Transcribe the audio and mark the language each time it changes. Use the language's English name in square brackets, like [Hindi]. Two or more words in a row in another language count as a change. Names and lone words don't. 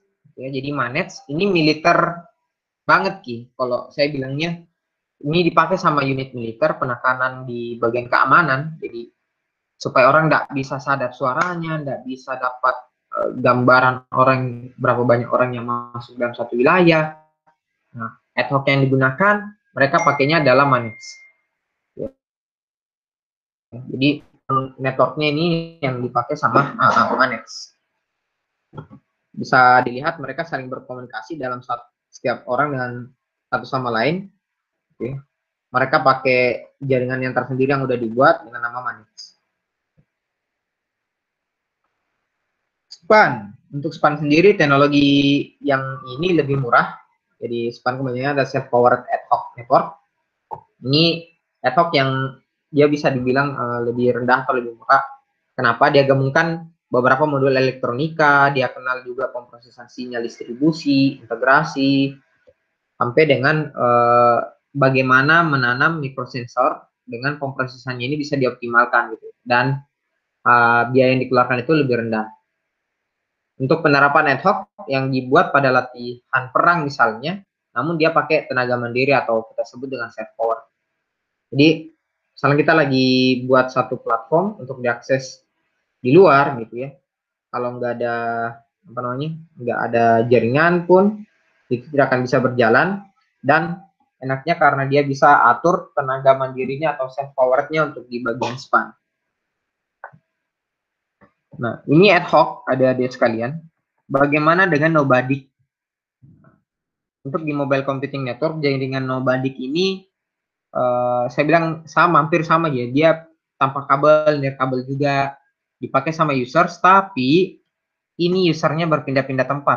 [Indonesian] Ya, jadi Manage ini militer banget Ki. Kalau saya bilangnya ini dipakai sama unit militer penekanan di bagian keamanan. Jadi supaya orang nggak bisa sadap suaranya, nggak bisa dapat gambaran orang berapa banyak orang yang masuk dalam satu wilayah. Nah, [English] ad hoc [Indonesian] yang digunakan mereka pakainya adalah Manage. Ya. Jadi networknya ini yang dipakai sama Manage. Bisa dilihat mereka saling berkomunikasi dalam setiap orang dengan satu sama lain. Oke. Mereka pakai jaringan yang tersendiri yang udah dibuat dengan nama Manage. SPAN. Untuk SPAN sendiri teknologi yang ini lebih murah. Jadi SPAN kemudian ada [English] self powered ad hoc network. [Indonesian] Ini [English] ad hoc [Indonesian] yang dia bisa dibilang lebih rendah atau lebih murah. Kenapa? Dia gabungkan beberapa modul elektronika, dia kenal juga pemrosesan sinyal distribusi, integrasi, sampai dengan bagaimana menanam mikrosensor dengan pemrosesannya ini bisa dioptimalkan gitu. Dan biaya yang dikeluarkan itu lebih rendah. Untuk penerapan [English] ad hoc [Indonesian] yang dibuat pada latihan perang misalnya, namun dia pakai tenaga mandiri atau kita sebut dengan [English] self power. [Indonesian] Jadi, misalnya kita lagi buat satu platform untuk diakses di luar gitu ya. Kalau nggak ada apa namanya, nggak ada jaringan pun itu tidak akan bisa berjalan. Dan enaknya karena dia bisa atur tenaga mandirinya atau [English] self powernya [Indonesian] untuk di bagian SPAN. Nah, ini [English] ad hoc [Indonesian] adik-adik sekalian. Bagaimana dengan Nobadik? Untuk di [English] mobile computing network, [Indonesian] jaringan Nobadik ini saya bilang sama, hampir sama ya. Dia tanpa kabel, nirkabel juga, dipakai sama users, tapi ini usernya berpindah-pindah tempat.